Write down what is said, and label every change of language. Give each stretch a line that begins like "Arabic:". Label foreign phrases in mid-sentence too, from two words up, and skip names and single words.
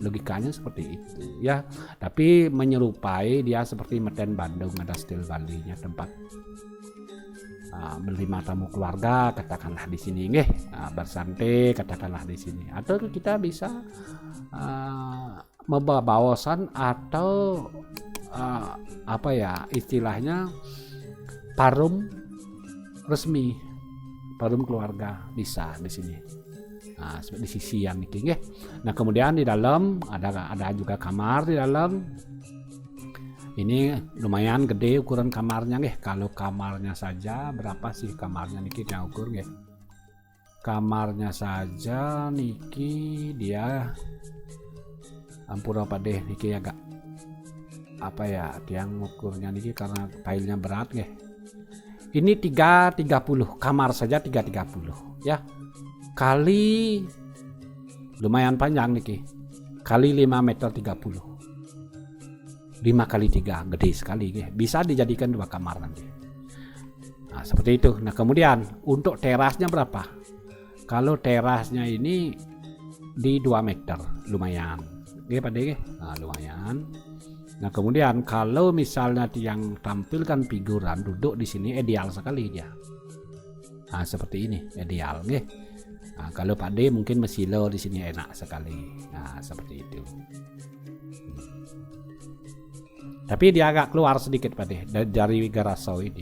Indonesian: Logikanya seperti itu ya. Tapi menyerupai dia seperti Meten Bandung, ada stil Balinya tempat menerima tamu keluarga katakanlah di sini nggih, bersantai katakanlah di sini, atau kita bisa membawa bawasan atau apa ya istilahnya parum resmi, parum keluarga bisa di sini. Nah, di sisi yang ini nggih. Nah, kemudian di dalam ada juga kamar di dalam. Ini lumayan gede ukuran kamarnya nggih. Kalau kamarnya saja berapa sih kamarnya niki yang ukur nggih. Kamarnya saja niki dia ampura apa deh niki agak apa ya tiang ukurnya niki karena tailnya berat nggih. Ini 330 kamar saja 330 ya. Kali lumayan panjang niki. Kali 5 meter 30. 5 kali 3 gede sekali nggih. Bisa dijadikan 2 kamar nanti. Nah, seperti itu. Nah, kemudian untuk terasnya berapa? Kalau terasnya ini di 2 meter lumayan. Nggih Pak nggih. Nah, lumayan. Nah, kemudian kalau misalnya yang tampilkan figuran duduk di sini ideal sekali dia. Nah, seperti ini ideal nggih. Nah, kalau Pak D mungkin mesilo di sini enak sekali. Nah, seperti itu. Tapi dia agak keluar sedikit Pak D dari Garaso ini.